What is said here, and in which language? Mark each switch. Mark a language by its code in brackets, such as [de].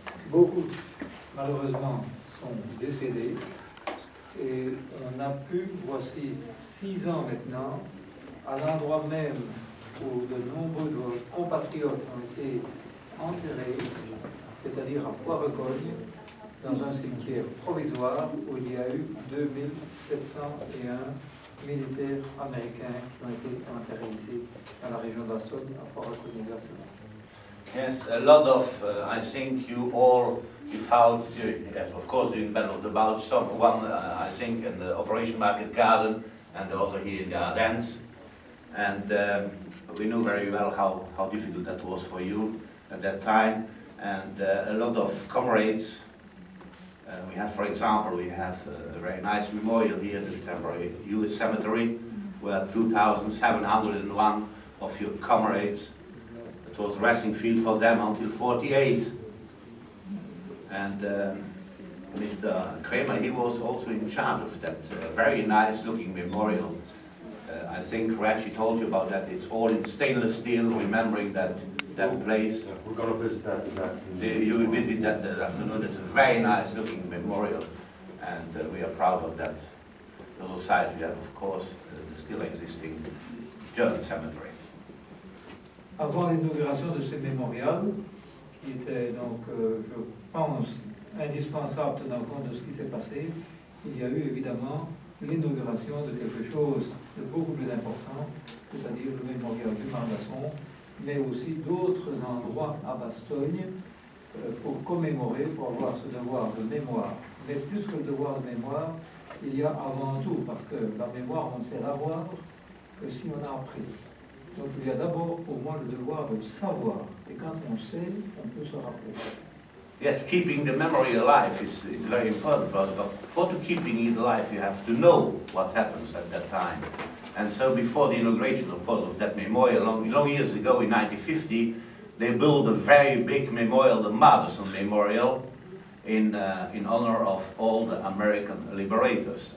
[fr] Beaucoup, malheureusement, sont décédés et on a pu, voici 6 ans maintenant, à l'endroit même où de nombreux de vos compatriotes ont été enterrés, c'est-à-dire à Foirecogne, dans un cimetière provisoire où il y a eu 2701 militaires américains qui ont été enterrés ici, dans la région d'Aston, à Foirecogne exactement. [en] Yes, a lot of, I think you fought, yes, of course, during the Battle of the Bulge, I think, in the Operation Market Garden, and also here in the Ardennes. And we know very well how difficult that was for you at that time. And a lot of comrades, we have, for example, we have a very nice memorial here at the temporary US cemetery, where 2,701 of your comrades, it was a resting field for them until 48. And Mr. Kramer, he was also in charge of that very nice looking memorial. I think Reggie told you about that. It's all in stainless steel, remembering that place. Yeah, we're going to visit that this afternoon. You will visit that this afternoon. It's a very nice looking memorial, and we are proud of that. The site we have, of course, the still existing German cemetery. [fr] Avant l'inauguration de ce mémorial, qui était donc, je pense, indispensable tenant compte de ce qui s'est passé, il y a eu évidemment l'inauguration de quelque chose de beaucoup plus important, c'est-à-dire le mémorial du Margasson, mais aussi d'autres endroits à Bastogne pour commémorer, pour avoir ce devoir de mémoire. Mais plus que le devoir de mémoire, il y a avant tout, parce que la mémoire, on ne sait l'avoir que si on a appris. Donc il y a d'abord pour moi le devoir de savoir, et quand on sait, on peut se rappeler. [en] Yes, keeping the memory alive is very important for us, but for keeping it alive, you have to know what happens at that time. And so before the inauguration of that memorial, long years ago in 1950, they built a very big memorial, the Madison Memorial, in honor of all the American liberators.